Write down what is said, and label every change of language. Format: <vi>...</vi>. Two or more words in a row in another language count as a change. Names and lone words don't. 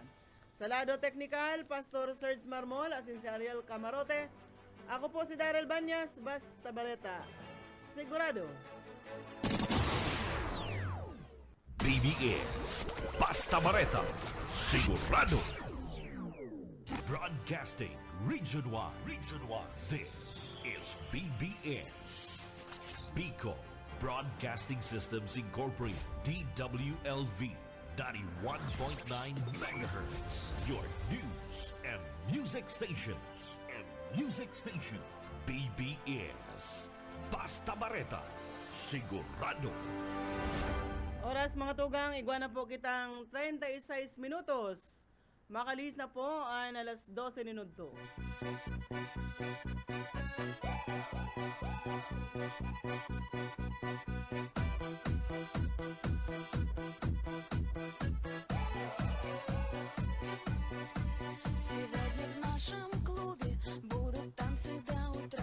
<bik>Sa lado technical, Pastor Serge Marmol, asin si Ariel Camarote. Ako po si Daryl Banyas, basta bareta. Sigurado. BBS Basta Bareta Sigurado.</bik> <en>Broadcasting Region 1. This is BBS. Bicol Broadcasting Systems Incorporated, DWLV 91.9 MHz. Your news and music stations.</en> <bik>BBS Basta Bareta Sigurado. Oras mga tugang, iguana po kitang 36 minutos. Makalis na po ay alas 12 minuto.</bik> <ru>Сегодня в нашем клубе будут танцы до утра.</ru>